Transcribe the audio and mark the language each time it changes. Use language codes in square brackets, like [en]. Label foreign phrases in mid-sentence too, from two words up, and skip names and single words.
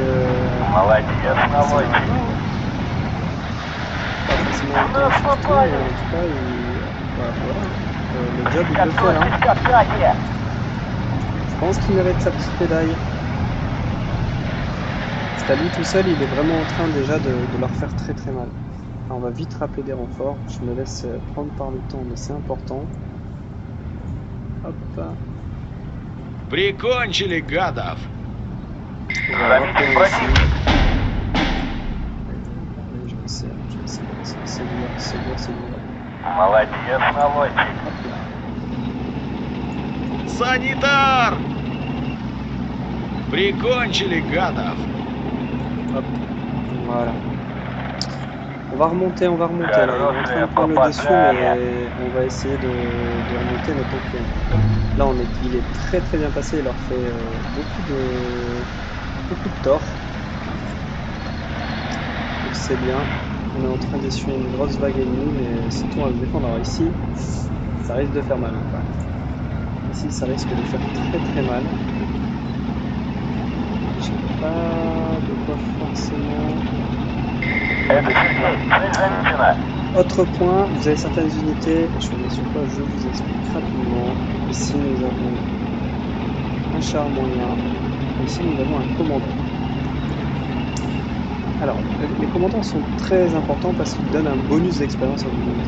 [ru] Молодец, [fr] ça n'arrête [ru] наводчик. [fr] pas forcément bien sur tout, mais en tout cas, voilà. Le job il le fait. Hein. [ru] Готовьтесь к атаке. [fr] Je pense qu'il mérite sa petite médaille. Parce qu'à lui tout seul, il est vraiment en train déjà de leur faire très très mal. Alors, on va vite rappeler des renforts. Je me laisse prendre par le temps, mais c'est important. Hop. [ru] Прикончили гадов. [fr] On va rappeler [ru] Заметил [fr] ici. [ru] противник. [fr] Oui, je sais. C'est dur. [ru] Молодец, наводчик. [fr] Hop là. [ru] Санитар! Прикончили гадов. [fr] Hop. Voilà. On va remonter. Là, il est en train de prendre le dessus, mais on va essayer de remonter notre camp. Là, il est très très bien passé. Il leur fait beaucoup de tort. Donc c'est bien. On est en train d'essuyer une grosse vague ennemie, mais c'est tout à se défendre. Alors ici, ça risque de faire mal. Quoi. Ici, ça risque de faire très très mal. J'ai pas de quoi forcément. [ru] Это Сергей. Цель замечена. [fr] Autre point, vous avez certaines unités, je vais sur quoi je vous explique rapidement. Ici nous avons un char moyen, ici nous avons un commandant. Alors, les commandants sont très importants parce qu'ils donnent un bonus d'expérience à vos unités.